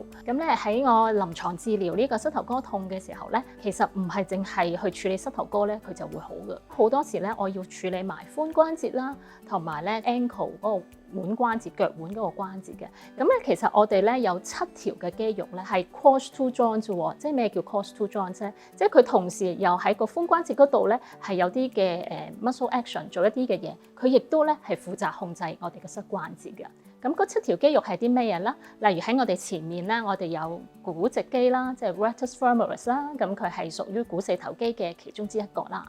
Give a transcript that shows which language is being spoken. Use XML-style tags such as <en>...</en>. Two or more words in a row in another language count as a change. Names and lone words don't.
<yue>咁咧喺我臨床治療呢個膝頭哥痛嘅時候咧，其實唔係淨係去處理膝頭哥咧，佢就會好嘅。好多時咧我要處理埋髖關節啦，同埋咧 ankle 嗰個腕關節、腳腕嗰個關節嘅。咁咧其實我哋咧有7條嘅肌肉咧係</yue> <en>cross two joints</en> <yue>喎，即係咩叫</yue> <en>cross two joints</en> <yue>咧？即係佢同時又喺個髖關節嗰度咧係有啲嘅</yue> <en>muscle action</en> <yue>做一啲嘅嘢，佢亦都咧係負責控制我哋嘅膝關節嘅。咁嗰7條肌肉係啲咩嘢啦？例如喺我哋前面咧，我哋有股直肌啦，即係</yue> <en>rectus femoris</en> <yue>啦，咁佢係屬於股四頭肌嘅其中之一個啦。</yue>